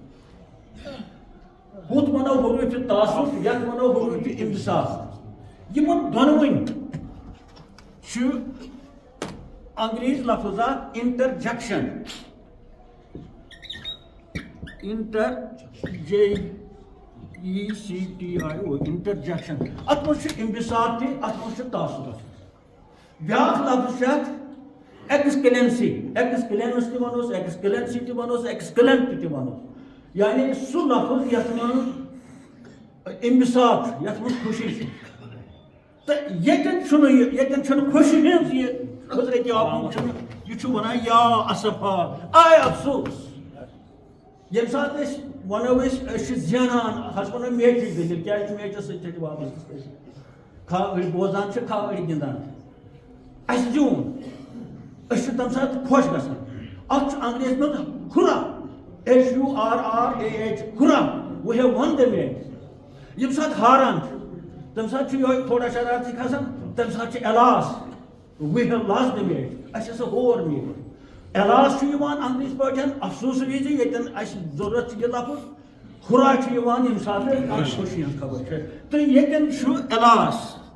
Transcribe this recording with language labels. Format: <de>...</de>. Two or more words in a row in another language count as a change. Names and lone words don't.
<ks>ہُتھ ونو حروٗفِ تعصُب یتھ ونو حروٗفِ انبساط یِمن دۄنوٕنۍ چھُ انگریز لفظ اکھ انٹرجیکشن انٹر جے ای سی ٹی آئی او انٹرجیکشن اتھ منٛز چھُ انبساط تہِ اتھ منٛز چھُ تعصُب بیٛاکھ لفظ چھُ اتھ ایکسکلینسی ایکسکلینس تہِ ونوس ایکسکلینسی تہِ ونوس ایکسکلینٹ تہِ ونوس یعنی سُہ لفظ یتھ منٛز انبساط چھُ یتھ منٛز خوشی چھِ تہٕ ییٚتٮ۪ن چھُنہٕ خوشی ہٕنٛز یہِ حضرت یعقوٗب چھُنہٕ یہِ چھُ ونان</ks> <ar>یا اسفا</ar> <ks>آے افسوس ییٚمہِ ساتہٕ أسۍ ونو أسۍ چھِ زینان حظ ونو میچٕچ دٔلیٖل کیازِ میچس سۭتۍ چھِ واپس کھاہ أڑۍ بوزان چھِ کھاہ أڑۍ گِنٛدان اَسہِ زیوٗن أسۍ چھِ تمہِ ساتہٕ خۄش گژھان اتھ چھُ انگریزی منٛز ہُرا HURRAH ہُرا</ks> <en>we have won the match</en> <ks>ییٚمہِ ساتہٕ ہاران چھُ تمہِ ساتہٕ چھُ یِہوے تھوڑا شرارتی کھسان تمہِ ساتہٕ چھُ اعلاس</ks> <en>we have lost the match</en> <ks>اَسہِ ہسا ہور میچ علاج چھُ یِوان انگریزی پٲٹھۍ افسوس وِزِ ییٚتٮ۪ن اَسہِ ضروٗرت چھِ یہِ لفظ ہُرا چھُ یِوان ییٚمہِ ساتہٕ کانٛہہ خوشی ہٕنٛز خبر چھِ تہٕ ییٚتٮ۪ن چھُ علاج</ks>